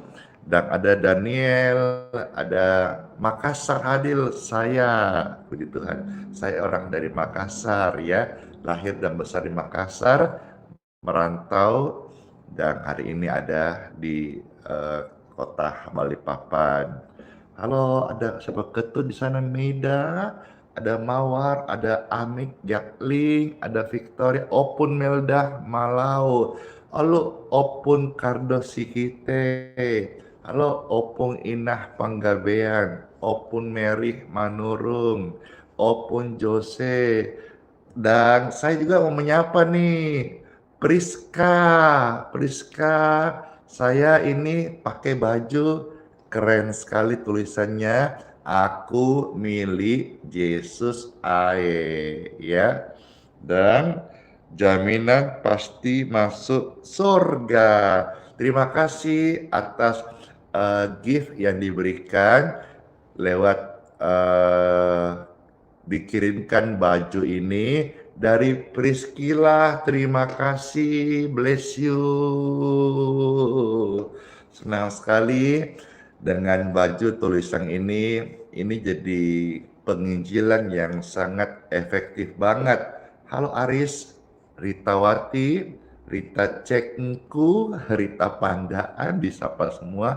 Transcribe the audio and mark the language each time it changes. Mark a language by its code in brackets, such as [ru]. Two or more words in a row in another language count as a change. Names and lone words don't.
[id] Dan ada Daniel, ada Makassar Adil, saya, puji Tuhan, saya orang dari Makassar ya, lahir dan besar di Makassar, merantau, dan hari ini ada di kota Balikpapan. Halo, ada siapa ketut di sana, Meida, ada Mawar, ada Amik, Jakling, ada Victoria, Opun Melda Malau, halo Opun Kardo Sikite, halo Opung Inah Panggabean, Opun Mary Manurung, Opun Jose, dan saya juga mau menyapa nih Priska, saya ini pakai baju keren sekali tulisannya, aku milik Yesus ae, ya. Dan jaminan pasti masuk surga. Terima kasih atas gift yang diberikan lewat dikirimkan baju ini Dari Priscilla, terima kasih, [en] bless you. [id] Senang sekali dengan baju tulisan ini jadi penginjilan yang sangat efektif banget. Halo Aris, Ritawati, Rita Cekku, Rita Pandaan, disapa semua.